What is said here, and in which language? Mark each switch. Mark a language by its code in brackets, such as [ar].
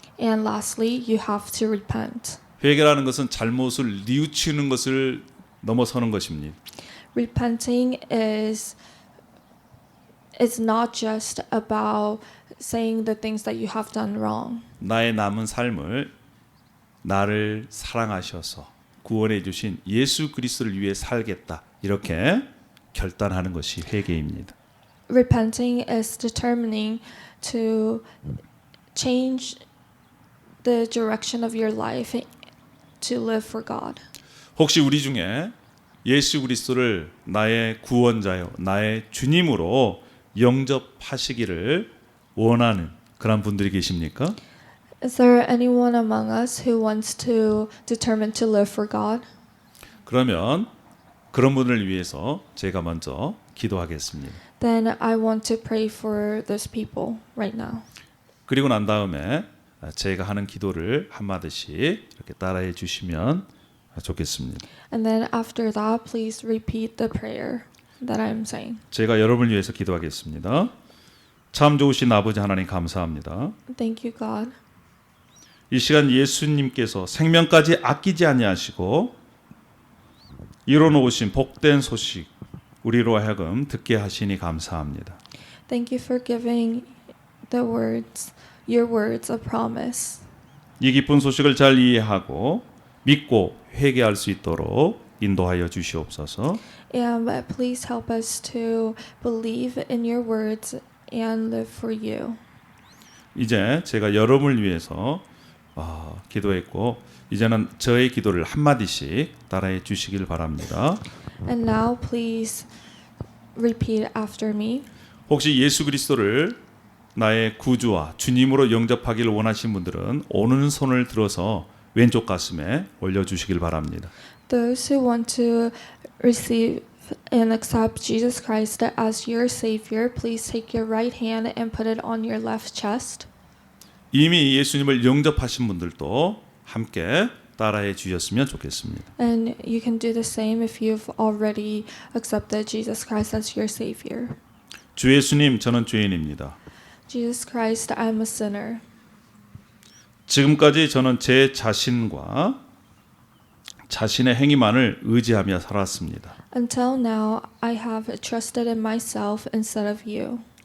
[en] And lastly, you have to repent. [ko] 회개라는 것은 잘못을 뉘우치는 것을 넘어서는 것입니다. [en] Repenting is not just about saying the things that you have done wrong. [ko] 나의 남은 삶을 나를 사랑하셔서 구원해 주신 예수 그리스도를 위해 살겠다. 이렇게 결단하는 것이 회개입니다. [en] Repenting is determining to change the direction of your life to live for God. [ko] 혹시 우리 중에 예수 그리스도를 나의 구원자요, 나의 주님으로 영접하시기를 원하는 그런 분들이 계십니까? [en] Is there anyone among us who wants to determine to live for God? [ko] 그러면 그런 분을 위해서 제가 먼저 기도하겠습니다. [en] Then I want to pray for those people right now. [ko] 그리고 난 다음에 제가 하는 기도를 한마디씩 이렇게 따라해 주시면 좋겠습니다. [en] And then after that, please repeat the prayer that I'm saying. [ko] 제가 여러분을 위해서 기도하겠습니다. 참 좋으신 아버지 하나님 감사합니다. [en] Thank you, God. [ko] 이 시간 예수님께서 생명까지 아끼지 아니하시고 이뤄놓으신 복된 소식 우리로 하여금 듣게 하시니 감사합니다. [en] Thank you for giving the words, your words of promise. [ko] 이 기쁜 소식을 잘 이해하고 믿고 회개할 수 있도록 인도하여 주시옵소서. [en] And please help us to believe in your words and live for you. [ko] 이제 제가 여러분을 위해서 기도했고 이제는 저의 기도를 한마디씩 따라해 주시길 바랍니다. [en] And now please repeat after me. [ko] 혹시 예수 그리스도를 나의 구주와 주님으로 영접하기를 원하신 분들은 오른손을 들어서 왼쪽 가슴에 올려주시길 바랍니다. [en] Those who want to receive and accept Jesus Christ as your Savior, please take your right hand and put it on your left chest. [ko] 이미 예수님을 영접하신 분들도 함께 따라해 주셨으면 좋겠습니다. [en] And you can do the same if you've already accepted Jesus Christ as your Savior. [ko] 주 예수님, 저는 죄인입니다. [en] Jesus Christ, I'm a sinner. [ko] 지금까지 저는 제 자신과 자신의 행위만을 의지하며 살았습니다. [en] Until now, I have trusted in myself instead of you.